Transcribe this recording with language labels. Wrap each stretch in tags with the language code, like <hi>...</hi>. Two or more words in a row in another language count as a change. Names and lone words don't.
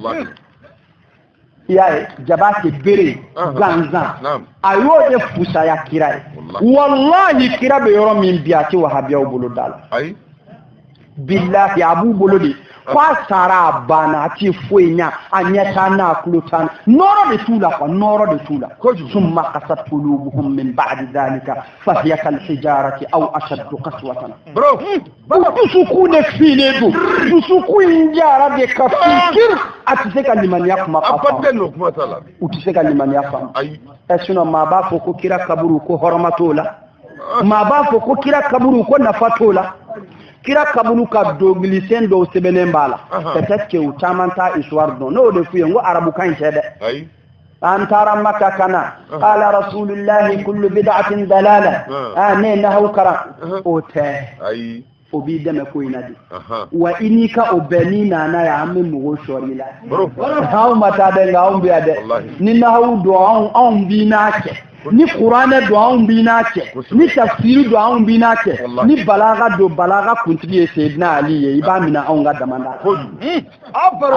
<bm>y'a ye jaba tɛ bere gansan a y'o de fusaya kira ye wallahi kira bɛ yɔrɔ min bi a tɛ wahabiyaw bolo da la billahi a b'u bolo de ko a sara a banna a tɛ foyi ɲa a ɲɛ taa n'a tulo taa nɔrɔ de t'u la quoi nɔrɔ de t'u la</bm> <ar>ثم قست قلوبهم من بعد ذلك فهي كالحجارة أو أشد قسوة</ar> <bm>dusukun de filen don dusukun in jara de ka fikir a tɛ se ka limaniya kuma faamu u tɛ se ka limaniya faamu sinon maa b'a fɔ ko kira kaburu ko hɔrɔma t'o la maa b'a fɔ ko kira kaburu ko nafa t'o la kira kabulu ka dogilisen dɔw sɛbɛnnen b'a la</bm> <fr>peut-être que</fr> <bm>u caman t'a histoire dɔn n'o de f'u ye n ko arabukan in tɛ dɛ an taara Maka kana</bm> <ar>قال رسول الله كل بدعة ضلالة</ar> <bm>ne nahaw karan o tɛ o b'i dɛmɛ ko in na de wa i n'i ka o bɛɛ n'i nana yan an bɛ mɔgɔw sɔr'i la anw ma taa dɛ nka anw bɛ yan dɛ ni nahaw don anw b'i n'a kɛ ni kuranɛ don anw b'i n'a cɛ ni tafsiri don anw b'i n'a cɛ ni balaga don balaga kuntigi ye Seydina Ali ye i b'a minɛ anw ka damanda a</bm>